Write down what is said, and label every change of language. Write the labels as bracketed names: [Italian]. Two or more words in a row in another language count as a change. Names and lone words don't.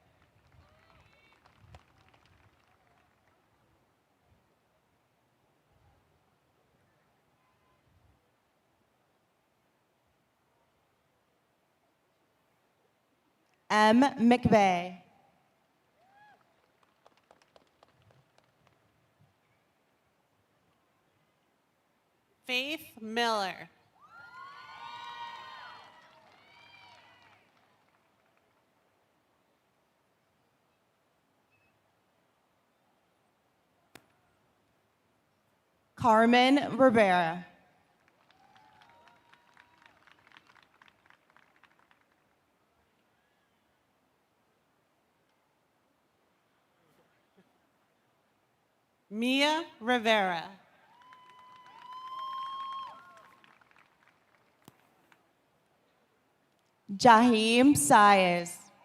[English] M. McVeigh. Faith Miller. Carmen Rivera. Mia Rivera. Jaheim Saez.